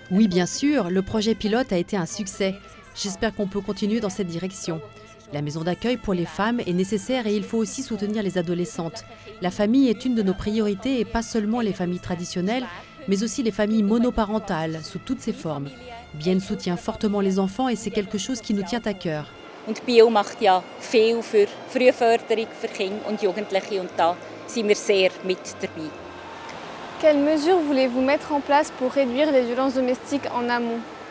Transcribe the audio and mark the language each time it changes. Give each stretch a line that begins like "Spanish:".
French: Oui, bien sûr, le projet pilote a été un succès. J'espère qu'on peut continuer dans cette direction. La maison d'accueil pour les femmes est nécessaire et il faut aussi soutenir les adolescentes. La famille est une de nos priorités et pas seulement les familles traditionnelles, mais aussi les familles monoparentales sous toutes ses formes. Bien soutient fortement les enfants et c'est quelque chose qui nous tient à cœur.
German: Und Bio macht ja viel für Frühförderung für Kinder und Jugendliche und da sind wir sehr mit dabei.
French: Quelles mesures voulez-vous mettre en place pour réduire les violences domestiques en amont ?